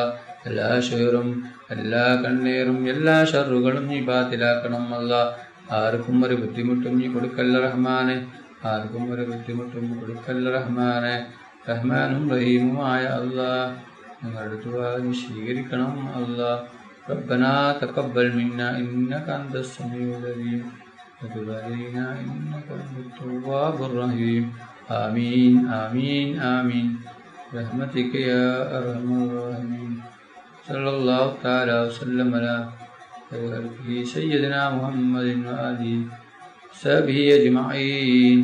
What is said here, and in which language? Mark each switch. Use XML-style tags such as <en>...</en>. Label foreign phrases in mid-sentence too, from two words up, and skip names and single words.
<ml>എല്ലാ ഷെഹറും എല്ലാ കണ്ണേറും എല്ലാ ഷറുകളും നീ ബാത്തിലാക്കണം അല്ലാ. ആർക്കും ഒരു ബുദ്ധിമുട്ടും നീ കൊടുക്കല്ല റഹ്മാനെ. ആർക്കും ഒരു ബുദ്ധിമുട്ടും കൊടുക്കല്ല റഹ്മാനെ. റഹ്മാനും റഹീമുമായ അല്ലാ, ഞങ്ങളുടെ ദുആ നീ സ്വീകരിക്കണം അല്ലാ.</ml> <ar>ربنا تقبل منا إنك أنت السميع العليم وتب علينا إنك أنت التواب الرحيم. آمين آمين آمين برحمتك يا أرحم الراحمين. صلى الله تعالى وسلم على سيدنا محمد وآله وصحبه أجمعين.</ar>